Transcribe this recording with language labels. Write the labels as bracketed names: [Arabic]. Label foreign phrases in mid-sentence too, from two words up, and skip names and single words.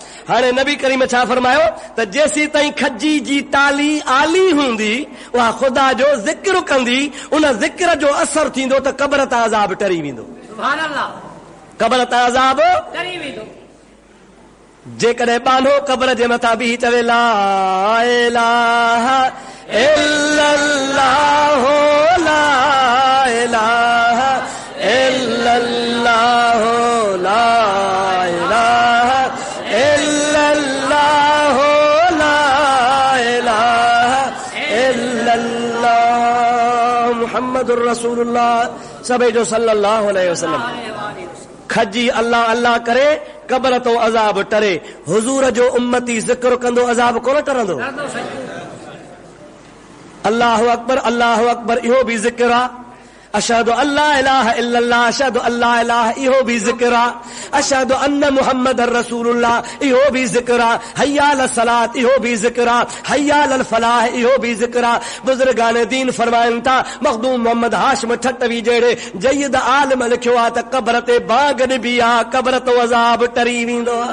[Sindhi] हाणे नबी करीम छा फरमायो त जेसी ताईं खजी जी ताली आली हूंदी उहा ख़ुदा जो ज़िक्र कंदी उन ज़िक्र जो असर थींदो त क़बर तां अज़ाब टरी वेंदो। [Arabic] سبحان الله. [Sindhi] क़बर तां अज़ाब टरी वेंदो। जेकॾहिं बानो क़बर जे मथां बीह चवे [Arabic] لا إله إلا الله لا إله إلا الله لا إله إلا الله لا إله إلا الله محمد رسول الله [Sindhi] सभई जो [Arabic] صلى الله عليه وسلم [Sindhi] खजी अल्लाह अल्लाह करे क़बर तो अज़ाब टरे। हुजूर जो उम्मती ज़िक्र कंदो अज़ाब कोन टरंदो। [Arabic] الله أكبر [Sindhi] इहो भी ज़िक्र आहे। [Arabic] أشهد أن لا إله إلا الله أشهد أن لا إله [Sindhi] इहो भी ज़िक्र आहे। [Arabic] أشهد أن محمدا رسول الله [Sindhi] इहो भी ज़िक्र आहे। [Arabic] حي على الصلاة [Sindhi] इहो भी ज़िक्र आहे। [Arabic] حي على الفلاح [Sindhi] इहो भी ज़िक्र आहे। बुज़ुर्गान दीन फरमाइनि था मखदूम मोहम्मद हाशिम ठटवी जहिड़े जयद आलिम लिखियो आहे त क़बर ते बाग ॾिबी आहे क़बर तो अज़ाब टरी वेंदो आहे।